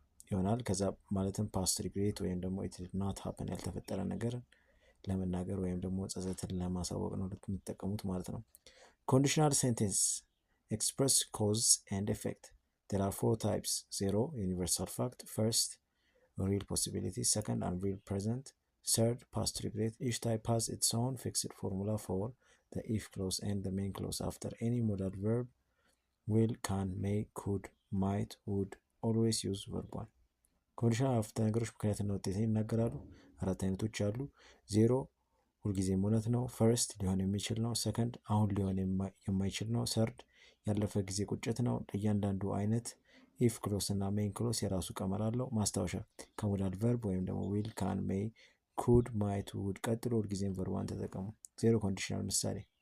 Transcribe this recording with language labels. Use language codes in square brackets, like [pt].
[am] ይሆናል። ከዛ ማለትም ፓስት ሪግሬት ወይም ደግሞ ኢት ዲድ ናት ሃፕን ያልተፈጠረ ነገር ለመናገር ወይም ደግሞ ጸጸትን ለማሳወቅ ነው የምትጠቀሙት ማለት ነው። ኮንዲሽናል ሴንቴንስ ኤክስፕረስ ኮዝ ኤንድ ኤፌክት [en] there are four types: zero universal fact, first real possibility, second unreal present, third past regret. Each type has its own fixed formula for the if clause and the main clause after any modal verb. Will, can, may, could, might, would always use verb one. [am] ኮንዲሽናል አረፍተ ነገሮች ምክንያትና ውጤት ይናገራሉ። አራት አይነቶች አሉ። ዜሮ ሁልጊዜም እውነት ነው። ፈርስት ሊሆን የሚችል ነው። ሰከንድ አሁን ሊሆን የማይችል ነው። ሰርድ ያለፈ ጊዜ ቁጭት ነው። ለእያንዳንዱ አይነት ኢፍ ክሎስ እና ሜን ክሎስ የራሱ ቀመር አለው። ማስታወሻ ከሞዳል ቨርብ ወይም ደግሞ ዊል፣ ካን፣ ሜይ፣ ኩድ፣ ማይት፣ ውድ ቀጥሎ ሁልጊዜም ቨርቧን ተጠቀሙ። ዜሮ ኮንዲሽናል ምሳሌ